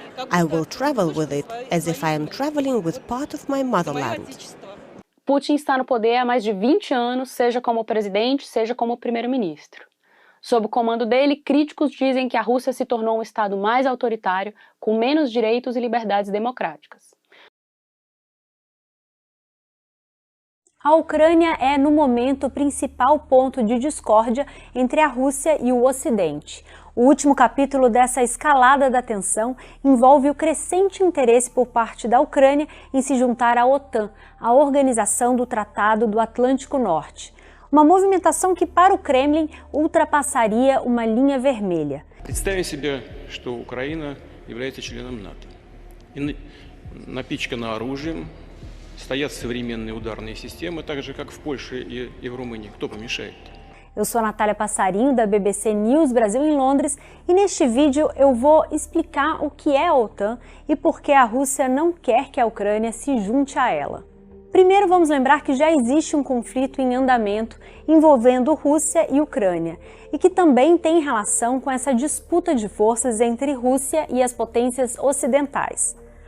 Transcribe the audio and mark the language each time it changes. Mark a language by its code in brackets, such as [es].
[en] I will travel with it as if I am traveling with part of my motherland. [pt] Putin está no poder há mais de 20 anos, seja como presidente, seja como primeiro-ministro. Sob o comando dele, críticos dizem que a Rússia se tornou um estado mais autoritário, com menos direitos e liberdades democráticas. A Ucrânia é, no momento, o principal ponto de discórdia entre a Rússia e o Ocidente. O último capítulo dessa escalada da tensão envolve o crescente interesse por parte da Ucrânia em se juntar à OTAN, a Organização do Tratado do Atlântico Norte. Uma movimentação que, para o Kremlin, ultrapassaria uma linha vermelha. [ru] Представим себе, что Украина является членом НАТО. И напичкана оружием, стоят современные ударные системы, так же, как в Польше и в Румынии. Кто помешает? [pt] Eu sou a Natália Passarinho, da BBC News Brasil em Londres, e neste vídeo eu vou explicar o que é a OTAN e por que a Rússia não quer que a Ucrânia se junte a ela. Primeiro, vamos lembrar que já existe um conflito em andamento envolvendo Rússia e Ucrânia, e que também tem relação com essa disputa de forças entre Rússia e as potências ocidentais.